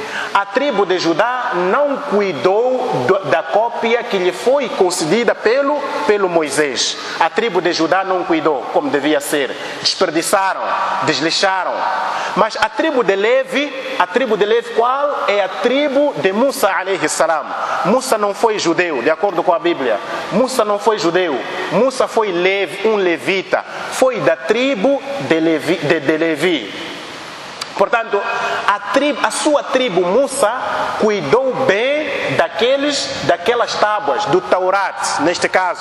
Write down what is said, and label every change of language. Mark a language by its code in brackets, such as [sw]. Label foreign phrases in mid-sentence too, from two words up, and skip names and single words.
[pt] A tribo de Judá não cuidou da cópia que lhe foi concedida pelo Moisés. A tribo de Judá não cuidou como devia ser. Desperdiçaram, desleixaram. Mas a tribo de Levi qual? É a tribo de Musa [ar] عليه السلام. [pt] Musa não foi judeu, de acordo com a Bíblia. Musa não foi judeu. Musa foi um levita. Foi da tribo de Levi. Portanto, a sua tribo Musa cuidou bem daquelas tábuas, do Taurat, neste caso.